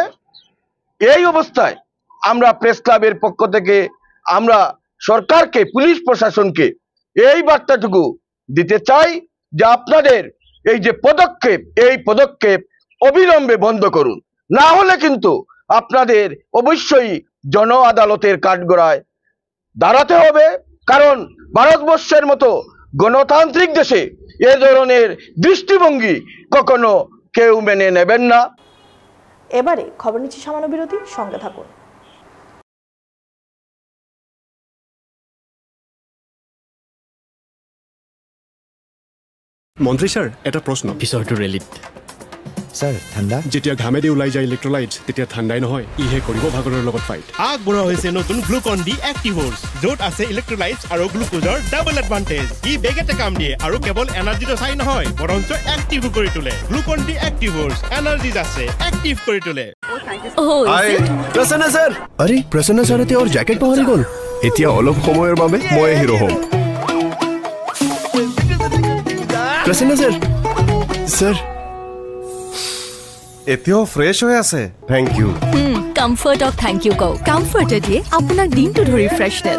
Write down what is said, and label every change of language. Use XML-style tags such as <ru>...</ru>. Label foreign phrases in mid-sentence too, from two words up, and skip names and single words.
<bn>এই অবস্থায় আমরা প্রেস ক্লাবের পক্ষ থেকে আমরা সরকারকে, পুলিশ প্রশাসনকে এই বার্তাটুকু দিতে চাই যে আপনাদের এই যে পদক্ষেপ, এই পদক্ষেপ অবিলম্বে বন্ধ করুন, না হলে কিন্তু আপনাদের অবশ্যই জন আদালতের কাঠগড়ায় দাঁড়াতে হবে। কারণ ভারতবর্ষের মতো গণতান্ত্রিক দেশে এ ধরনের দৃষ্টিভঙ্গি কখনো কেউ মেনে নেবেন না। এবারে খবর নিচ্ছি সামান্য বিরতি, সঙ্গে থাকুন।</bn> <as>মন্ত্ৰী ছাৰ, এটা প্ৰশ্ন। পিছৰটো ৰেলীত স্যার ঠান্ডা যেতিয়া ঘামেদি ওলাই যায় ইলেক্ট্ৰলাইটছ, তেতিয়া ঠাণ্ডাই নহয়, ইহে কৰিব ভাগৰৰ লগত ফাইট। আগবঢ়োৱা হৈছে নতুন গ্লুকন ডি এক্টিভৰ্ছ, য'ত আছে ইলেক্ট্ৰলাইটছ আৰু গ্লুকোজৰ</as> <en>double advantage.</en> <as>ই বেগেতে কাম দিয়ে আৰু কেৱল এনাৰ্জিটো চাই নহয়, বৰঞ্চ এক্টিভ কৰি তোলে। গ্লুকন ডি এক্টিভৰ্ছ, এনাৰ্জিজ আছে, এক্টিভ কৰি তোলে। প্ৰসন্ন স্যার, আরে প্ৰসন্ন স্যার এতিয়া ওর জ্যাকেট পাহৰি গ'ল। এতিয়া অলপ সময়ৰ বাবে মই হিৰো হ'ম। প্ৰসন্ন স্যার, স্যার এতিয়াও ফ্ৰেছ হৈ আছে।</as> <en>Thank you.</en> <as>কমফৰ্টক</as> <en>thank you</en> <as>কওক। কমফৰ্টে দিয়ে আপোনাক দিনটো ধৰি ফ্ৰেছনেছ।</as>